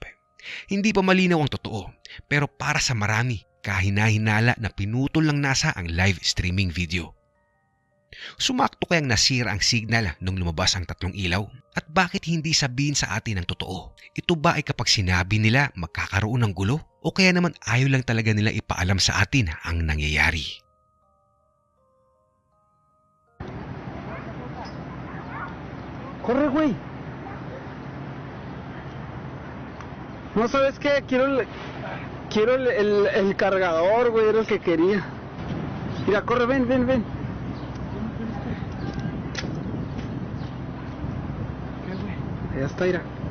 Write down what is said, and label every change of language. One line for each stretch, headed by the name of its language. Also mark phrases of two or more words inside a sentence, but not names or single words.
Filipino: Hindi pa malinaw ang totoo, pero para sa marami, kahina-hinala na pinutol ng NASA ang live streaming video. Sumakto kayang nasira ang signal nung lumabas ang 3 ilaw? At bakit hindi sabihin sa atin ang totoo? Ito ba ay kapag sinabi nila magkakaroon ng gulo? O kaya naman ayaw lang talaga nila ipaalam sa atin ang nangyayari?
Spanish: Corre, güey. No sabes qué, quiero el cargador, güey, era el que quería. Mira, corre, ven. Ya está, mira.